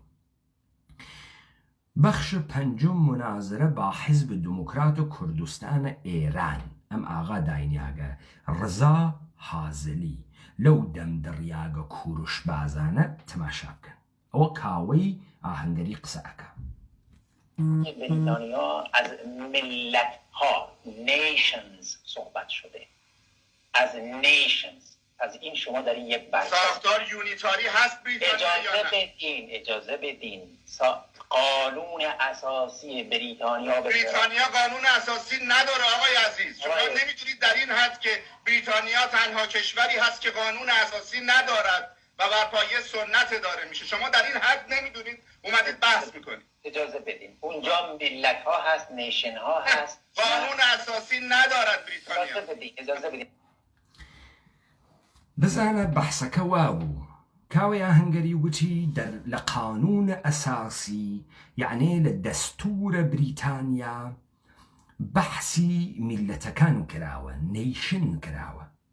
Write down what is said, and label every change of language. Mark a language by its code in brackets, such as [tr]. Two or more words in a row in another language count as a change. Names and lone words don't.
[ckb] بەخش پەنجم منازرە با حیزب دموکرات و کوردستانە ئێران. ئەم ئاغا داینیاگە ڕزا حازلی لەو دەم دڕیاگە کوروش بازانە تەماشا بکەن. ئەوە کاوەی ئاهەنگەری قسە ئەکە. [fa] بریتانیا از ملت ها نیشنز صحبت شده، از نیشنز. از این شما در یک بحث ساختار یونیتاری هست بریتانیا یا نه؟ اجازه بدین قانون اساسی بریتانیا قانون اساسی نداره آقای عزیز. شما نمیدونید در این حد که بریتانیا تنها کشوری هست که قانون اساسی ندارد و بر پایه سنت داره میشه. شما در این حد نمیدونید، اومدید بحث میکنید. اجازه بدین، اونجا ملت ها هست، نیشن ها هست، قانون اساسی ندارد بریتانیا. اجازه بدین [ckb] بزانە بەحسەکە وابوو کاوەیە هەنگەری وتی لە قانون ئەساسی یعنی لە دەستورە بریتانیا بەحسی میلەتەکان کراوە، نیشن کراوە.